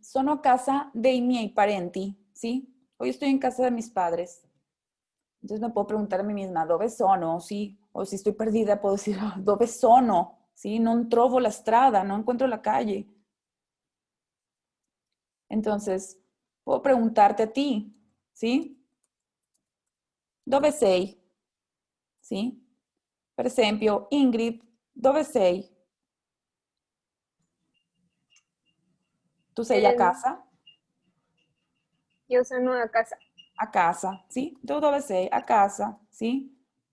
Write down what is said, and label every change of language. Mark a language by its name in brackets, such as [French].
[Italian] Sono a casa dei miei parenti, ¿sí? [Spanish] Hoy estoy en casa de mis padres. Entonces me puedo preguntar a mí misma, [Italian] ¿dove sono? [Spanish] ¿Sí? O si estoy perdida, puedo decir, [Italian] ¿dove sono? [Spanish] ¿Sí? [Italian] Non trovo la strada, [Spanish] no encuentro la calle. Entonces, puedo preguntarte a ti, ¿sí? [Italian] Dove sei? ¿Sí? Per esempio, Ingrid, dove sei? Tu sei a casa? Io sono a casa. A casa, ¿sí? Tu dove sei? A casa, ¿sí?